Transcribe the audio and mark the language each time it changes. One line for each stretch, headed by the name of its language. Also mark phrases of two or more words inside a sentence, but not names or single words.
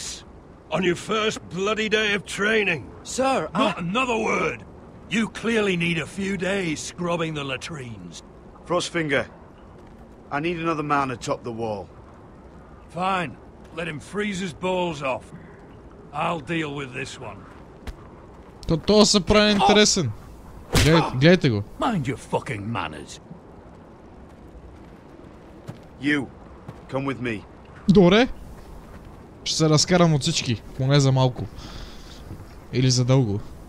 English: On your first bloody day of training. Sir, Not another word! You clearly need a few days scrubbing the latrines. Frostfinger, I need another man atop the wall. Fine. Let him freeze his balls off. I'll deal with this one.
Bulgarian: То се прави интересен. Гледайте го.
English: Mind your fucking manners. You, come with me.
Bulgarian: Добре. Ще се разкарам от всички, поне за малко. Или за дълго.